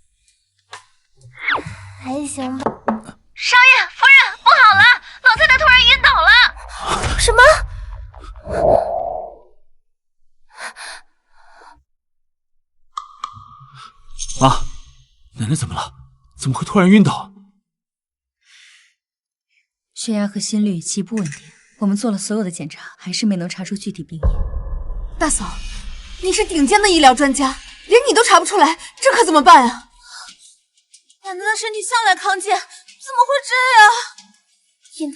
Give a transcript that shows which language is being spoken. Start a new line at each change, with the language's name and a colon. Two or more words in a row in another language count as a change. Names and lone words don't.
Chinese: 還行吧。少爺夫人，不好了，老太太突然暈倒了。什么？媽，奶奶怎麼了？怎麼會突然暈倒？血壓和心率極不穩定，我們做了所有的檢查，還是沒能查出具體病因。大嫂，你是頂尖的醫療專家，連你都查不出來，這可怎麼辦啊？奶奶的身體向來康健，怎麼會這樣？